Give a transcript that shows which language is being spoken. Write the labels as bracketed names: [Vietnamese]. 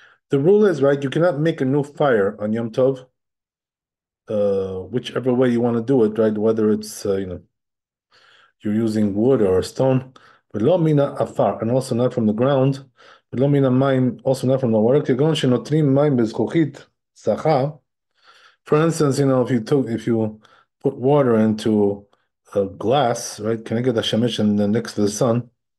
[English] The rule is, right, you cannot make a new fire on Yom Tov, whichever way you want to do it, right? Whether it's, you're using wood or stone. [Hebrew] V'lo min ha'afar, [English] and also not from the ground. [Hebrew] V'lo min ha'mayim, [English] also not from the water. [Hebrew] כגון שנותרים מים בזכוכית צחה. [English] For instance, if you put water into a glass, right? Can I get a shemesh next to the sun?